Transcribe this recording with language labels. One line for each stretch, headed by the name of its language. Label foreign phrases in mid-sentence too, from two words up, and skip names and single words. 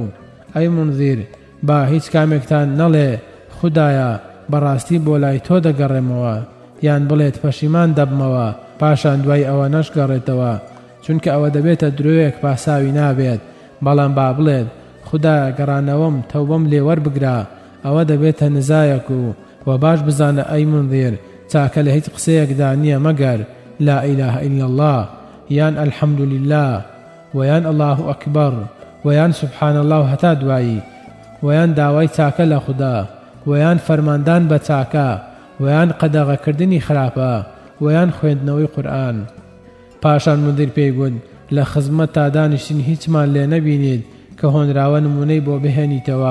Central Kurdish: ئەی منذر با هیچ کامێکتان نەڵێ خوددایە بەڕاستی بۆ لای تۆ دەگەڕێمەوە یان بڵێت پەشیمان دەبمەوە پاشان دوای ئەوە نەشگەڕێتەوە چونکە ئەوە دەبێتە درۆیەک پاساوی نابێت. بەڵام با بڵێت خوددایە گەڕانەوەم تەوبەم لێ وەربگرا ئەوە دەبێتە نزایەک و باش بزانە ئەی منذر چاکە لە هیچ قسەیەکدا نییە مەگەر
Arabic: لا إله إلا الله
Central Kurdish: یان
Arabic: الحەمد لله
Central Kurdish: ویان
Arabic: الله ئەکبەر
Central Kurdish: ویان
Arabic: سبحان الله
Central Kurdish: هەتا دوایی ویان داوای چاکە لە خوددا ویان فەرماندان بە چاکە ویان قەدەغەکردنی خراپە ویان خوێندنەوەی قورئان. پاشان منذر پێیگوت لە خزمەت تا دانیشتین هیچمان لێ نەبینیت کە هۆنراوە نمونەی بۆ بهێنیتەوە.